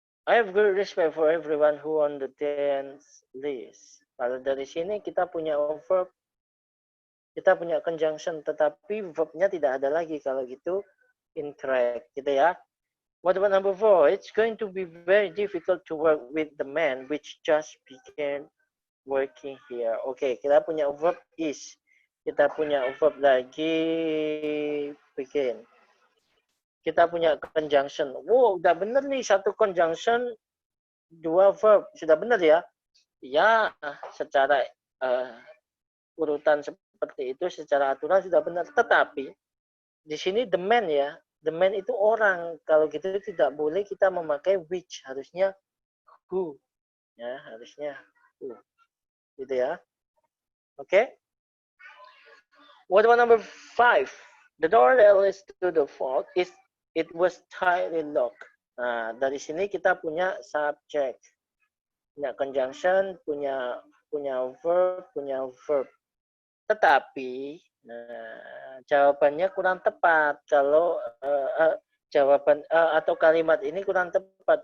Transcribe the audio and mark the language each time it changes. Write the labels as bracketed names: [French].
[English] I have good respect for everyone who on the dance list. [Indonesian] Kalau dari sini kita punya verb, kita punya conjunction, tetapi verbnya tidak ada lagi. Kalau gitu incorrect, gitu ya. [English] What about number 4? It's going to be very difficult to work with the man which just began working here. [Indonesian] Oke, kita punya verb is. Kita punya verb lagi begin. Kita punya conjunction. Wow, udah bener nih, satu conjunction, dua verb. Sudah bener ya? Ya, secara urutan seperti itu, secara aturan sudah benar. Tetapi, di sini the man ya. The man itu orang. Kalau gitu tidak boleh kita memakai which. Harusnya who. Ya, harusnya who. Gitu ya. Oke. Okay? [English] What about number 5? The door that leads to the vault it was tightly locked. [Indonesian] Nah, dari sini kita punya subject, punya conjunction, punya verb. Tetapi jawabannya kurang tepat kalau jawaban atau kalimat ini kurang tepat.